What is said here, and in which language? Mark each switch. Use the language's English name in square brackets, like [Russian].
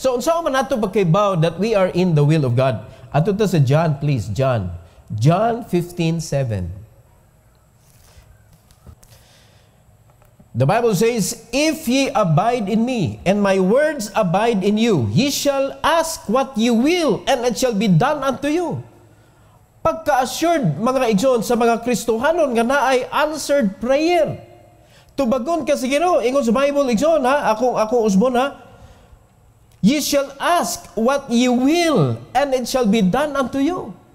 [Cebuano] So, unsa man nato pagkaibaw [English] that we are in the will of God? [Cebuano] Ato ta sa John, please. [English] John 15:7. The Bible says, if ye abide in me, and my words abide in you, ye shall ask what you will, and it shall be done unto you. [Cebuano] Pagka-assured, mga igsoon, sa mga Kristohanon nga naay [English] answered prayer. [Cebuano] Tubagon ka sa Ginoo, ingon sa Bible, igsoon, ha? Akong usbon, ha? [English] Ye shall ask what ye will, and it shall be done unto you.